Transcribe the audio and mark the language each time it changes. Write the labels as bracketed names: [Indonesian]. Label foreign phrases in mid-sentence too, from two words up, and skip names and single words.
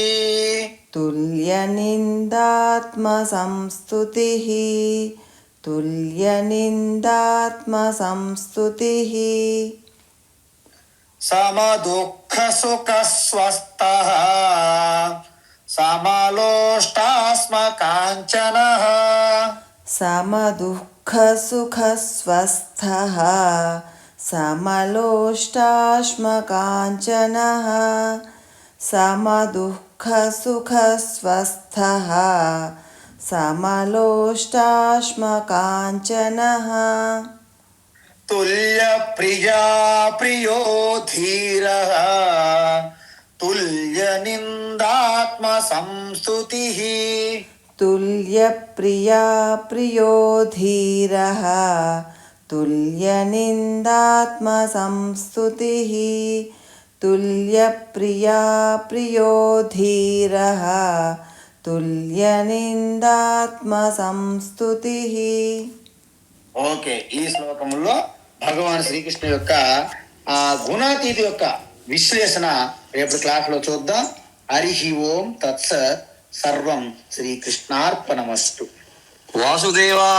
[Sanskrit] तुल्यनिन्दात्मसंस्तुतिः तुल्यनिन्दात्मसंस्तुतिः సమదుఃఖ సుఖ స్వస్థః సమలోష్టాస్మ కాంచనః समदुःखसुखस्वस्थः समलोष्टाश्मकाञ्चनः समदुःखसुखस्वस्थः समलोष्टाश्मकाञ्चनः తుల్య ప్రియా ప్రియో ధీరః తుల్య నిందాత్మ సంస్తుతిః तुल्यप्रिया प्रियो धीरः तुल्यनिन्दात्मसंस्तुतिः तुल्यप्रिया प्रियो धीरः तुल्यनिन्दात्मसंस्तुतिः. [Telugu] ఓకే, ఈ శ్లోకంలో భగవాన్ శ్రీకృష్ణ యొక్క ఆ గుణాతీతి యొక్క విశ్లేషణ రేపు క్లాస్ లో చూద్దాం. [Sanskrit] హరి ఓం తత్సత్. సర్వం శ్రీకృష్ణార్పణమస్తు. వాసుదేవా.